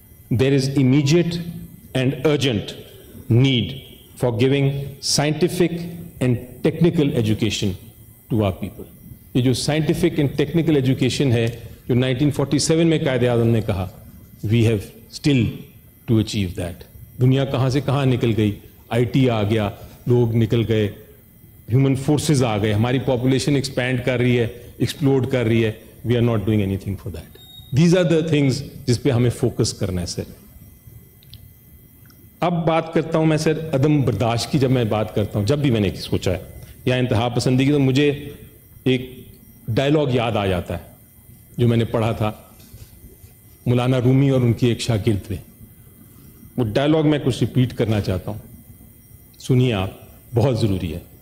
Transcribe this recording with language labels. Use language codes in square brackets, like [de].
[en] There is immediate and urgent need for giving scientific and technical education to our people. [ur] یہ جو [en] scientific and technical education [ur] ہے جو 1947 میں قائد اعظم نے کہا، [en] we have still to achieve that. [ur] دنیا کہاں سے کہاں نکل گئی، آئی ٹی آ گیا، لوگ نکل گئے، ہیومن فورسز آ گئے، ہماری پاپولیشن ایکسپینڈ کر رہی ہے، ایکسپلوڈ کر رہی ہے. [en] We are not doing anything for that. These are the things [ur] جس پہ ہمیں فوکس کرنا ہے سر. اب بات کرتا ہوں میں سر عدم برداشت کی. جب میں بات کرتا ہوں, جب بھی میں نے سوچا ہے یا انتہا پسندی کی, تو مجھے ایک ڈائلاگ یاد آ جاتا ہے جو میں نے پڑھا تھا مولانا رومی اور ان کی ایک شاگرد پہ. وہ ڈائلاگ میں کچھ ریپیٹ کرنا چاہتا ہوں, سنیے آپ, بہت ضروری ہے.